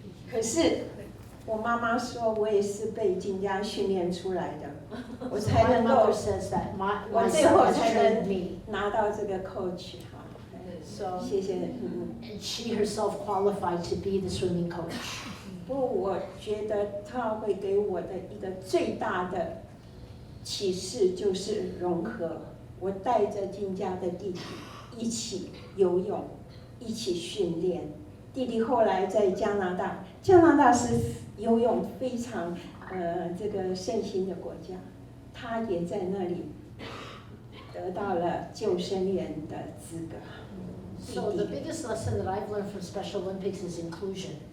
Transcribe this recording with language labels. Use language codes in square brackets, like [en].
[zh] 可是我妈妈说，我也是被静佳训练出来的，我才能够，我最后才能拿到这个 coach 哈。谢谢。 [en] And she herself qualified to be the swimming coach. [zh] 不过我觉得特奥会给我的一个最大的启示就是融合。我带着静佳的弟弟一起游泳，一起训练。弟弟后来在加拿大是游泳非常这个盛行的国家，他也在那里得到了救生员的资格。 [en] So the biggest lesson that I've learned from Special Olympics is inclusion.